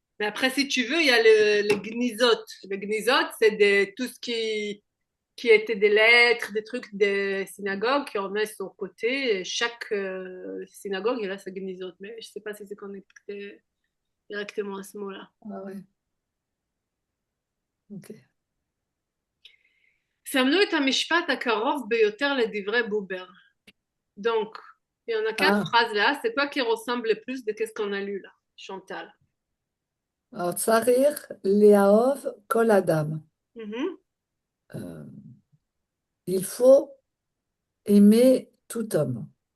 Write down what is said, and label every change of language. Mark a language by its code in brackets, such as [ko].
[fr] Mais après, si tu veux, il y a le gnizot. Le gnizot, c'est tout ce qui était des lettres, des trucs des synagogues qui en met sur le côté. Et chaque synagogue, il a sa gnizot. Mais je ne sais pas si c'est connecté directement à ce mot-là. Ah ouais, ok. [he] סמנו את המשפט הקרוב ביותר לדברי בובר. [fr] Donc, Il y en a 4 Ah, phrases là. C'est quoi qui ressemble le plus de qu'est-ce qu'on a lu là, Chantal? [he] alors, Tsarir, Leaov, Kol Adam. Mhm. [fr] Euh, il faut aimer tout homme.